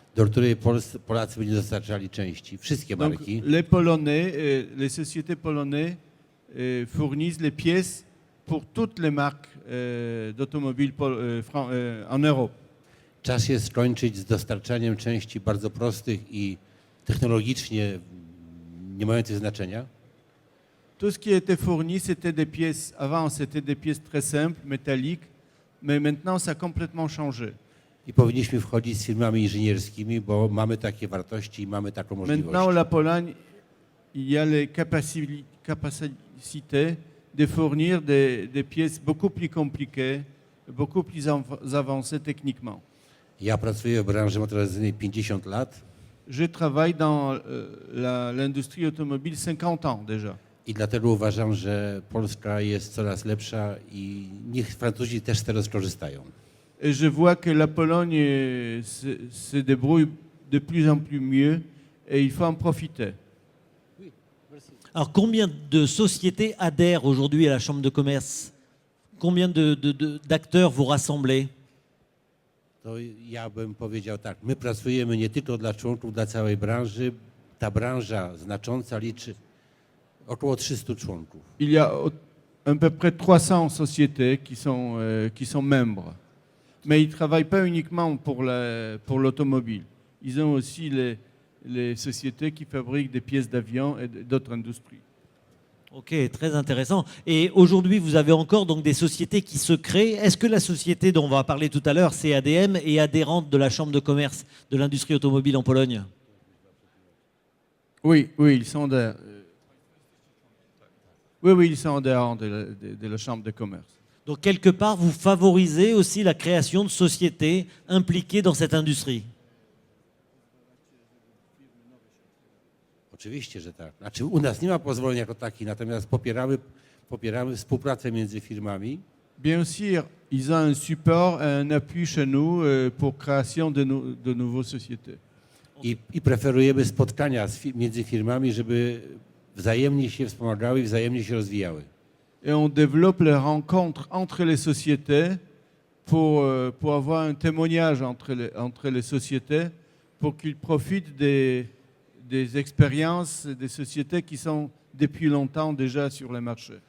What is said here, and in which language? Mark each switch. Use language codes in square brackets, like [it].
[pl] Do której Polacy by nie dostarczali części. Wszystkie marki. [fr] Donc, les Polonais, les sociétés polonaises fournissent les pièces pour toutes les marques d'automobiles en Europe. [pl] Czas jest skończyć z dostarczaniem części bardzo prostych i technologicznie nie mających znaczenia. [fr] Tout ce qui était fourni, c'était des pièces. Avant, c'était des pièces très simples, métalliques, mais maintenant, ça a complètement changé. [pl] I powinniśmy wchodzić z firmami inżynierskimi, bo mamy takie wartości i mamy taką możliwość. [fr] Maintenant, la Pologne, il y a les capacités de fournir des pièces beaucoup plus compliquées, beaucoup plus avancé techniquement. [pl] Ja pracuję w branży motoryzacyjnej 50 lat [fr] Je travaille dans l'industrie automobile 50 ans déjà. [pl] i dlatego uważam, że Polska jest coraz lepsza i niech Francuzi też teraz korzystają. [fr] Et je vois que la Pologne se débrouille de plus en plus mieux et il faut en profiter. Alors, combien de sociétés adhèrent aujourd'hui à la Chambre de commerce? Combien d'acteurs vous rassemblez? [pl] To ja bym powiedział tak, my pracujemy nie tylko dla członków, dla całej branży. Ta branża znacząca liczy około 300 członków. [fr] Il y a à peu près 300 sociétés qui sont membres. Mais ils ne travaillent pas uniquement pour l'automobile. Ils ont aussi les sociétés qui fabriquent des pièces d'avion et d'autres industries. Ok, très intéressant. Et aujourd'hui, vous avez encore donc des sociétés qui se créent. Est-ce que la société dont on va parler tout à l'heure, CADM, est adhérente de la Chambre de commerce de l'industrie automobile en Pologne? Oui, ils sont ils sont adhérents de la Chambre de commerce. Donc quelque part, vous favorisez aussi la création de sociétés impliquées dans cette industrie. [pl] Oczywiście, że tak. Znaczy u nas nie ma pozwoleń jako takich, natomiast popieramy współpracę między firmami. [fr] Bien sûr, ils ont un support, un appui chez nous pour création de nouvelles sociétés. [pl] I preferujemy spotkania między firmami, żeby wzajemnie się wspomagały i wzajemnie się rozwijały. [fr] Et on développe les rencontres entre les sociétés pour avoir un témoignage entre les sociétés pour qu'ils profitent des expériences des sociétés qui sont depuis longtemps déjà sur le marché.